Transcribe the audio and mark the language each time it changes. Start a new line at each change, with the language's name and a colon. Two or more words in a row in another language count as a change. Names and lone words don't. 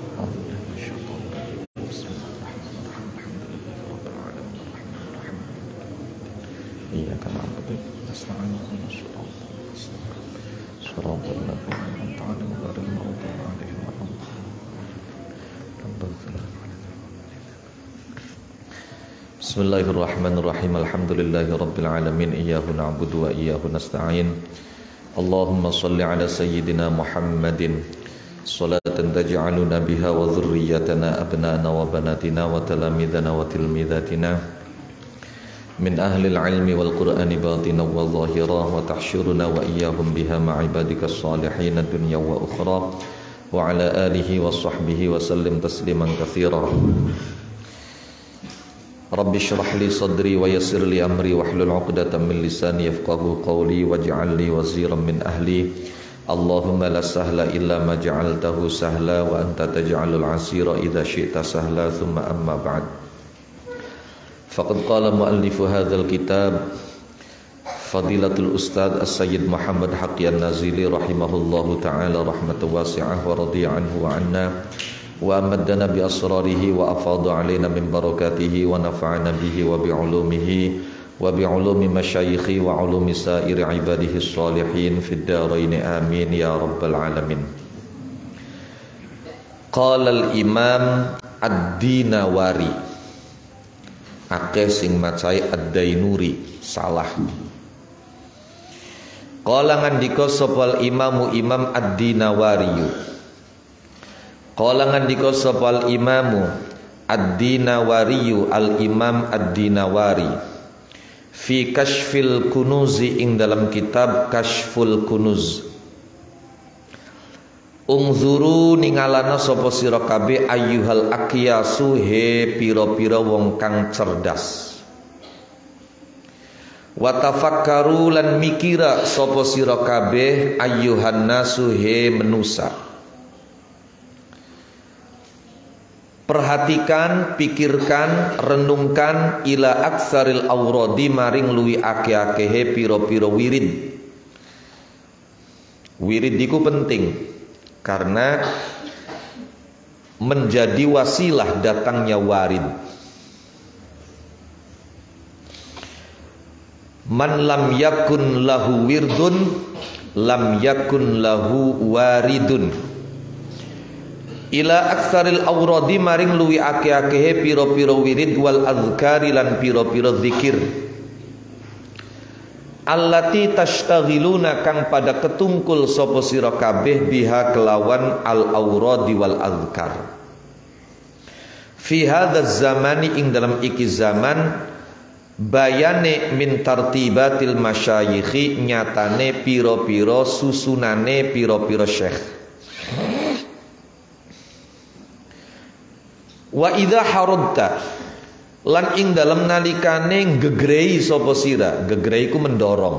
Arabic: إياك نعبد ونستعين صراط الذين أنعمت عليهم غير المغضوب عليهم ولا الضالين. Bismillahirrahmanirrahim. الحمد لله رب العالمين. إياه نعبد وإياه نستعين. اللهم صل على سيدنا محمد صلاة تجعلنا بها وذرياتنا أبناءنا وبناتنا وتلامذتنا وتلميذاتنا من أهل العلم والقرآن باطنا وظاهرا وتحشرنا وإياهم بها مع عبادك الصالحين دنيا وأخرى وعلى آله وصحبه وسلم تسليما كثيرا. رب اشرح لي صدري ويسر لي أمري واحلل عقدة من لساني يفقهوا قولي واجعل لي وزيرا من أهلي. اللهم لا سهل إلا ما جعلته سهلا وأنت تجعل العسير إذا شئت سهلا. ثم أما بعد. فقد قال مؤلف هذا الكتاب فضيلة الأستاذ السيد محمد حقي النازلي رحمه الله تعالى رحمة واسعة ورضي عنه وعنا وأمدنا بأسراره وأفاض علينا من بركاته ونفعنا به وبعلومه وبعلوم مشايخه وعلوم سائر عباده الصالحين في الدارين آمين يا رب العالمين. قال الإمام الدينوري,
Javanese: akeh sing macai ad-Dainuri, salah. Qala ngandika sapa imamu imam ad-Dinawari. Qala ngandika sapa imamu ad-Dinawari al-imam ad-Dinawari
Arabic: في كشف الكنوز,
Javanese: ing dalam kitab Kashful Kunuz. Ungzuru ningalana sapa sira kabeh
Arabic: أيها الأكياس,
Javanese: he pira-pira wong kang cerdas.
Arabic: وتفكروا
Javanese: lan mikira sapa sira kabeh
Arabic: أيها الناس,
Javanese: he menusa.
Indonesian: Perhatikan, pikirkan, renungkan
Arabic: إلى أكثر الأوراد,
Javanese: maring luwi akeh-akehe pira-pira wirid.
Indonesian: Wirid iku penting karena menjadi wasilah datangnya warid.
Arabic: من لم يكن له ورد لم يكن له وارد. إلى أكثر الأوراد,
Javanese: maring luwi akeh-akehe pira-pira wirid
Arabic: والأذكار
Javanese: lan pira-pira zikir.
Arabic: التي تشتغلون,
Javanese: kang pada ketungkul sapa sira kabeh biha kelawan
Arabic: الأوراد والأذكار. في هذا الزمان,
Javanese: ing dalam iki zaman, bayane
Arabic: من ترتيبات المشايخ,
Javanese: nyatane pira-pira susunane pira-pira syekh.
Arabic: وإذا أردت,
Javanese: lan ing dalam nalikane gegrei sapa sira, gegrei ku mendorong.